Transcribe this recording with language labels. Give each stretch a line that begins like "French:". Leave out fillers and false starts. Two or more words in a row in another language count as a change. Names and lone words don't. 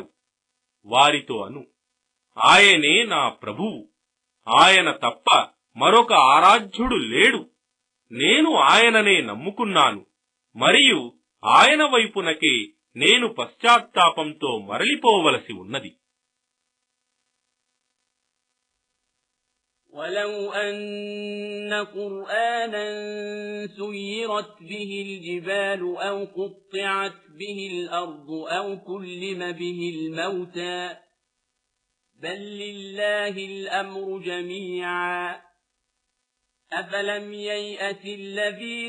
Telugu: వారితో అను, ఆయనే నా ప్రభువు, ఆయన తప్ప మరొక ఆరాధ్యుడు లేడు. నేను ఆయననే నమ్ముకున్నాను మరియు ఆయన వైపునకే నేను పశ్చాత్తాపంతో మరలిపోవలసి ఉన్నది.
Arabic: ولو أن قرآنا سيرت به الجبال أو قطعت به الأرض أو كلم به الموتى بل لله الأمر جميعا أفلم ييأس الذين